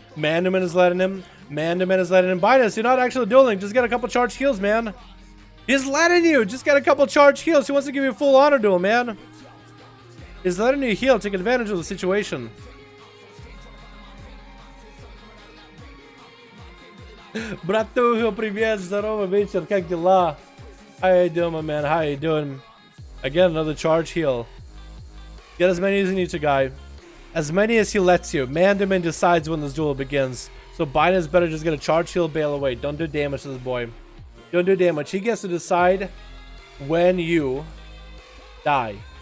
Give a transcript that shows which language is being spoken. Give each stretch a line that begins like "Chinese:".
English: Man-to-Man is letting him. Man-to-Man is letting him. Binus, you're not actually dueling. Just get a couple charge heals, man. He's letting you. Just get a couple charge heals. He wants to give you a full honor duel, man. He's letting you heal. Take advantage of the situation.
Russian: Братуха, привет, здорово, вечер, как дела?
English: How you doing, my man? How you doing? Again, another charge heal. Get as many as you need to, guy. As many as he lets you. Man-to-Man decides when this duel begins. So Binus better just get a charge heal, bail away. Don't do damage to this boy. Don't do damage. He gets to decide when you die.